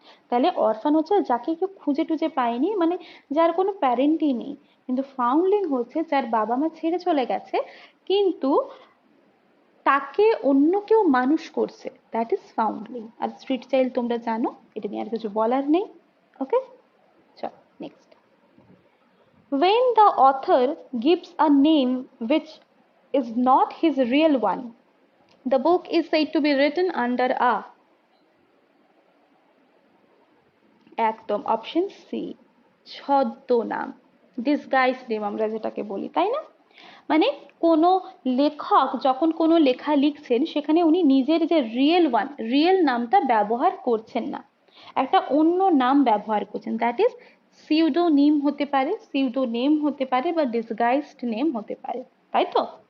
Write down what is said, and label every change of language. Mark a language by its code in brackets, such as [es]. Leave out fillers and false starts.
[bn] তাহলে অরফান হচ্ছে যাকে কেউ খুঁজে টুজে পায়নি, মানে যার কোনো প্যারেন্টই নেই। কিন্তু ফাউন্ডলিং হচ্ছে যার বাবা মা ছেড়ে চলে গেছে, কিন্তু তাকে অন্য কেউ মানুষ করছে, that is ফাউন্ডলিং। আর street child তোমরা জানো, এটা নিয়ে আর কিছু বলার নেই। ওকে, চল next. [en] When the author gives a name which is not his real one, the book is said to be written under a, [bn] একদম অপশন সি, ছদ্মনাম, ডিসগাইজ নেম আমরা যেটাকে বলি, তাই না? মানে কোনো লেখক যখন কোনো লেখা লিখছেন, সেখানে উনি নিজের যে রিয়েল নামটা ব্যবহার করছেন না, একটা অন্য নাম ব্যবহার করছেন, দ্যাট ইজ সিউডোনিম হতে পারে, সিউডোনেম হতে পারে, বা ডিসগাইজড নেম হতে পারে, তাই তো?